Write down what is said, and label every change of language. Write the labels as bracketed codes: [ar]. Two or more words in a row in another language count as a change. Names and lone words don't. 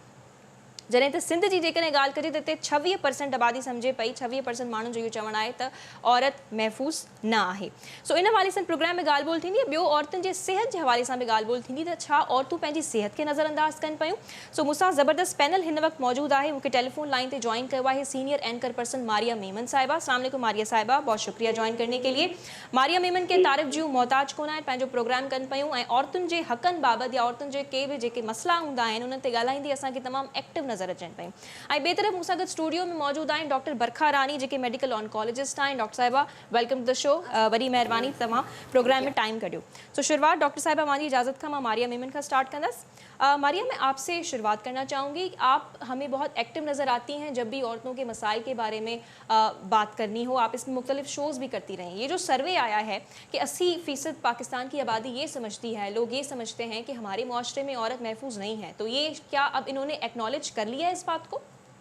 [sd] जॾहिं त सिंध जी जेकॾहिं ॻाल्हि कजे त हिते 26% आबादी सम्झे पई, 26% माण्हुनि जो इहो चवणु आहे त औरत महफूज़ न आहे। सो इन हवाले सां प्रोग्राम में ॻाल्हि ॿोल थींदी। ॿियो औरतुनि जे सिहत जे हवाले सां बि ॻाल्हि ॿोल थींदी त छा औरतूं पंहिंजी सिहत खे नज़रअंदाज़ कनि पियूं। सो मूंसां ज़बरदस्त पैनल हिन वक़्तु मौजूदु आहे। मूंखे टेलीफोन लाइन ते जॉइन कयो आहे [en] senior anchor person [sd] मारिया मेमन साहिबा। [ar] السلام عليكم [ur] ماریہ صاحبہ، بہت شکریہ جوائن کرنے کے لیے. [sd] मारिया मेमन के तारीफ़ जूं मोहताज कोन आहिनि, पंहिंजो प्रोग्राम कनि पियूं ऐं औरतुनि जे हक़नि बाबति या औरतुनि जे के बि जेके मसला हूंदा आहिनि उन्हनि ते ॻाल्हाईंदी असांखे तमामु एक्टिव नज़र अचनि पियूं। ऐं ॿिए तरफ़ मूंसां गॾु स्टूडियो में मौजूदु आहिनि डॉक्टर बरखा रानी जेके [en] medical oncologist [sd] आहिनि। डॉक्टर साहिबा [en] welcome to the show, [sd] वॾी महिरबानी तव्हां प्रोग्राम में टाइम कढियो। सो शुरुआत डॉक्टर साहिबा मुंहिंजी इजाज़त खां मां मारिया मेमन का स्टार्ट कंदसि। [ur] मारिया, میں آپ سے شروعات کرنا چاہوں گی۔ آپ ہمیں بہت ایکٹو نظر آتی ہیں جب بھی عورتوں کے مسائل کے بارے میں بات کرنی ہو. آپ اس میں مختلف شوز بھی کرتی رہیں۔ یہ جو سروے آیا ہے کہ 80% پاکستان کی آبادی یہ سمجھتی ہے، لوگ یہ سمجھتے ہیں کہ ہمارے معاشرے میں عورت محفوظ نہیں ہے، تو یہ کیا اب انہوں نے ایکنالج کر لیا ہے اس بات کو?